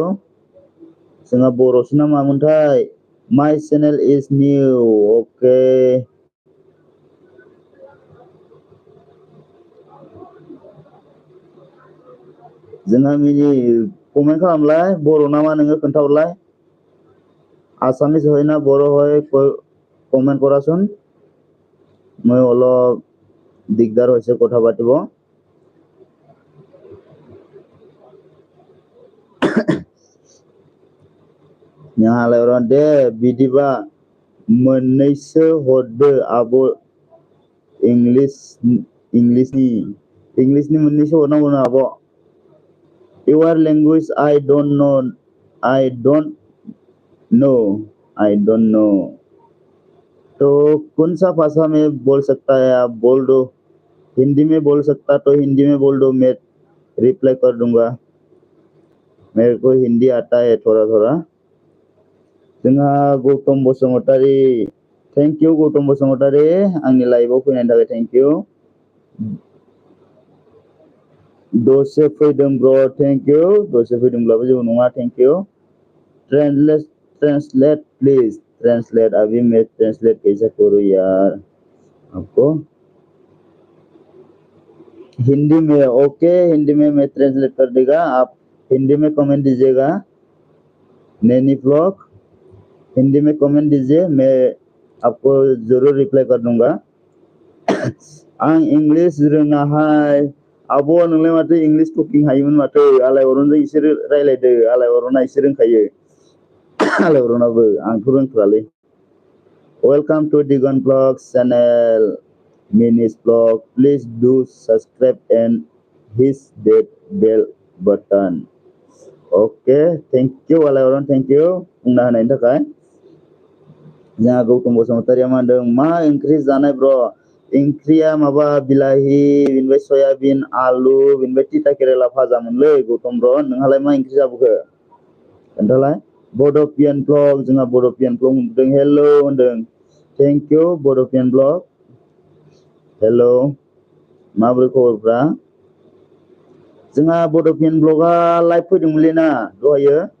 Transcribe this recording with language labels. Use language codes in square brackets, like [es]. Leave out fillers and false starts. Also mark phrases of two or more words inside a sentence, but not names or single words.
[brx] जोंहा बर'सो ना मामोनथाय? [en] My channel is new. [brx] अके। जोंहा कमेन्ट खालामलाय, बर' नामा नोङो खोन्थाहरलाय। [as] आसामिस হয় না বড় হয় কমেন্ট কৰাচোন। মই অলপ দিগদাৰ হৈছে কথা পাতিব। [brx] आलायअरन दे बिदिबा मोननैसो हरदो आब' इंलिसनि मोननैसो हरनांगौनो आब'। [en] Your language I don't know. I don't know. [hi] तो कौन सा भाषा में बोल सकता है आप बोल दो। हिंदी में बोल सकता तो हिंदी में बोल दो, मैं रिप्लाई कर दूंगा। मेरे को हिंदी आता है थोड़ा थोड़ा। [brx] जोंहा गौतम बसुमतारी। [en] thank you [brx] गौतम बसुमतारी, आंनि लाइभआव फैनायनि थाखाय [en] thank you. [brx] दसे फैदों ब्र', [en] thank you. [brx] दसे फैदोंब्लाबो जेबो नङा, [en] thank you. translate please. [hi] ट्रांसलेट अभी मैं ट्रांसलेट कैसे करूँ यार आपको? हिंदी में ओके, हिंदी में मैं ट्रांसलेट कर देगा। आप हिंदी में कमेंट दीजिएगा। नैनी ब्लॉग हिंदी में कमेंट दीजिए, मैं आपको जरूर रिप्लाई कर दूंगा। [brx] आं इंग्लिश रोङाहाय आब' नोंलाय माथो [en] English talking [brx] हायोमोन माथो आलायअरनजों इसोर रायलायदो आलायअरना इसोर रोंखायो आलायअरनाबो आंथ' रोंथ्रालै [en] Welcome to Digan Vlogs channel Minis Vlog. Please do subscribe and hit that bell button. Okay, thank you [brx] आलायअरन [en] thank you [brx] बुंना होनायनि थाखाय जोंहा गौतम बसुमतारिया मा होनदों मा ओंख्रि जानाय ब्र ओंख्रिया माबा बिलाहि बिनिफ्राय सयाबिन आलु बिनिफ्राय तिता केरेला भाजा मोनलै गौतम ब्र नोंहालाय मा ओंख्रि जाबोखो खोन्थालाय बड'पियान ब्लग जोंहा बड'पियान ब्लग होनदों हेलौ होनदों [en] thank you [brx] बड'पियान ब्लग हेलौ माबोरै खबरफ्रा जोंहा बड'पियान ब्लगआ लाइभ फैदोंमोनलै ना दहायो